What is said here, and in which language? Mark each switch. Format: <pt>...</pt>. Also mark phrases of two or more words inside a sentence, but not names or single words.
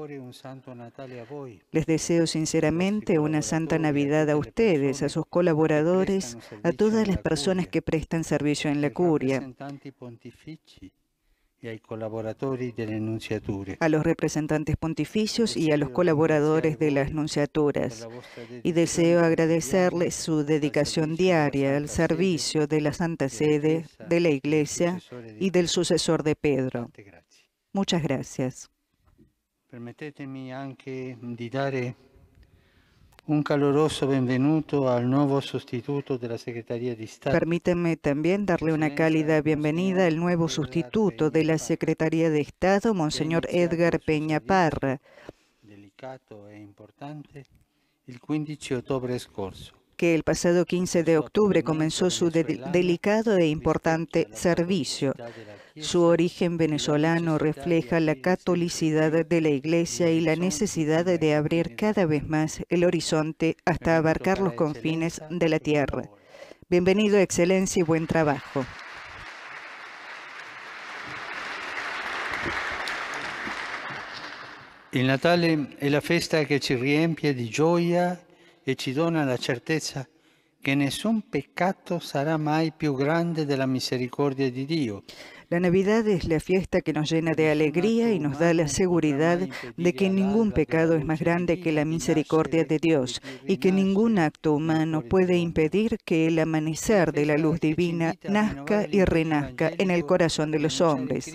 <es>Les deseo sinceramente una Santa Navidad a ustedes, a sus colaboradores, a todas las personas que prestan servicio en la curia, a los representantes pontificios y a los colaboradores de las nunciaturas. Y deseo agradecerles su dedicación diaria al servicio de la Santa Sede, de la Iglesia y del sucesor de Pedro. Muchas gracias.</es> <it>Permettetemi anche di dare un caloroso benvenuto al nuovo sostituto della Secretaría di Stato.</it> <es>Permítanme también darle una cálida bienvenida al nuevo sustituto de la Secretaría de Estado, Monseñor Edgar Peña Parra,</es> <it>Delicato e importante il 15 ottobre scorso.</it> <es>que el pasado 15 de octubre comenzó su delicado e importante servicio. Su origen venezolano refleja la catolicidad de la Iglesia y la necesidad de abrir cada vez más el horizonte hasta abarcar los confines de la tierra. Bienvenido, Excelencia, y buen trabajo.</es> <it>Il Natale è la festa che ci riempie di gioia e ci dona la certezza che nessun peccato sarà mai più grande della misericordia di Dio.</it> <es>La Navidad es la fiesta que nos llena de alegría y nos da la seguridad de que ningún pecado es más grande que la misericordia de Dios y que ningún acto humano puede impedir que el amanecer de la luz divina nazca y renazca en el corazón de los hombres.</es>